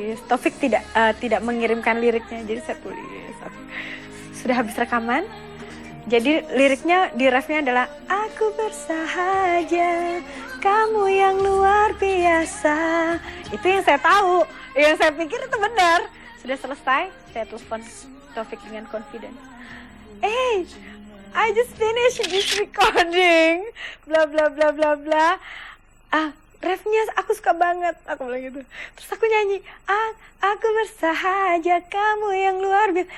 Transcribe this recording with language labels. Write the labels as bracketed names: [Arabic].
[Indonesian] Taufik tidak mengirimkan liriknya, jadi saya tulis. Sudah habis rekaman, jadi liriknya di refnya adalah aku bersahaja, kamu yang luar biasa. Itu yang saya tahu, yang saya pikir itu benar. Sudah selesai, saya telepon Taufik dengan confident. [English] Hey, I just finished this recording. Bla bla bla bla bla. [Indonesian] Refnya aku suka banget, aku bilang gitu. Terus aku nyanyi, aku bersahaja, kamu yang luar biasa.